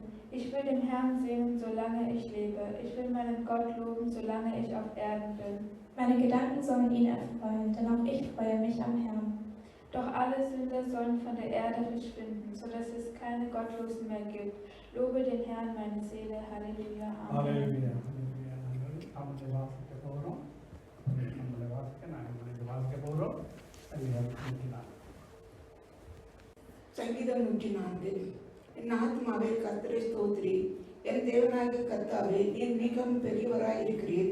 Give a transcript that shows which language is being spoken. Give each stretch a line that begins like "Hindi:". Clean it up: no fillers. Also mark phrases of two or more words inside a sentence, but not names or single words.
German: Ich will den Herrn singen, solange ich lebe. Ich will meinen Gott loben, solange ich auf Erden bin. Meine Gedanken sollen ihn erfreuen, denn auch ich freue mich am Herrn. Doch alle Sünder sollen von der Erde verschwinden, sodass es keine Gottlosen mehr gibt. Lobe den Herrn, meine Seele. Halleluja. Amen. Hallelujah.
Tamil: நம்முடைய வாசிக்க போகிறோம் நம்முடைய வாசிக்க போகிறோம் சங்கீதம் 104. என் ஆத்மாவே கர்த்தரை ஸ்தோத்திரி. என் தேவனாகிய கர்த்தாவே, நீர் மிகவும் பெரியவராய் இருக்கிறீர்.